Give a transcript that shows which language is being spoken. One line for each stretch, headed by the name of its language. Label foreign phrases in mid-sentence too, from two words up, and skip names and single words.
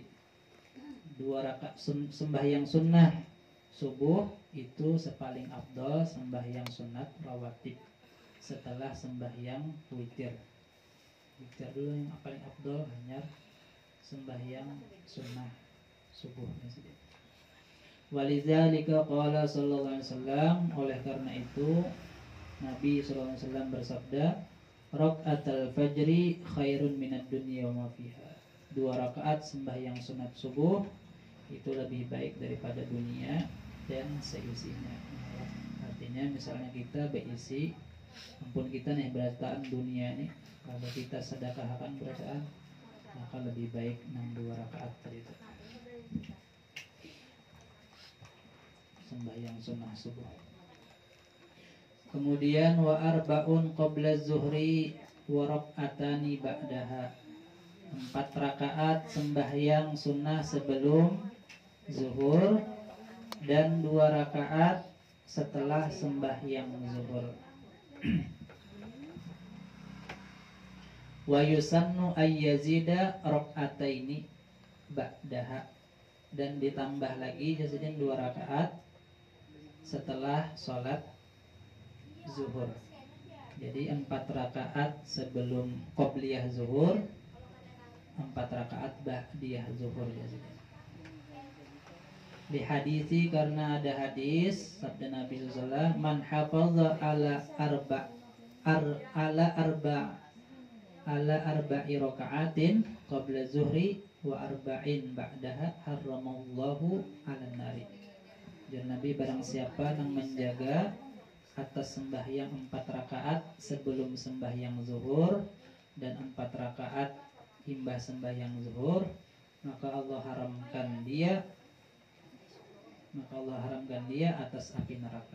Indonesian: 2 rakaat sembahyang sunnah subuh itu sepaling afdal sembahyang sunat rawatib setelah sembahyang witir. Witir dulu yang paling afdal, hanya sembahyang sunnah subuh.
Arabic: ولذلك قال صلى الله عليه وسلم,
Indonesian: oleh karena itu Nabi
Arabic: صلى الله عليه وسلم
Indonesian: bersabda,
Arabic: ركعتا الفجر خير من الدنيا وما فيها.
Indonesian: 2 rakaat sembahyang sunat subuh itu lebih baik daripada dunia dan seisinya. Artinya misalnya kita berisi, ampun kita nih berataan dunia nih, kalau kita sedekahkan berataan maka lebih baik 2 rakaat tadi itu. Sembahyang sunnah subuh.
Arabic: Kemudian وأربع قبل الظهر وركعتان بعدها.
Indonesian: 4 rakaat sembahyang sunnah sebelum zuhur dan 2 rakaat setelah sembahyang zuhur.
Arabic: ويسن أن يزيد ركعتين بعدها,
Indonesian: dan ditambah lagi jasadnya 2 rakaat setelah sholat zuhur. Jadi 4 rakaat sebelum qobliyah zuhur, 4 rakaat ba'diyah zuhur. Di hadisi, karena ada hadis sabda Nabi SAW,
Arabic: من حافظ على أربع ركعات قبل الظهر وأربع بعدها حرمه الله على النار.
Indonesian: Dan Nabi, barang siapa yang menjaga atas sembahyang 4 rakaat sebelum sembahyang zuhur dan 4 rakaat imbah sembahyang zuhur, maka Allah haramkan dia atas api neraka.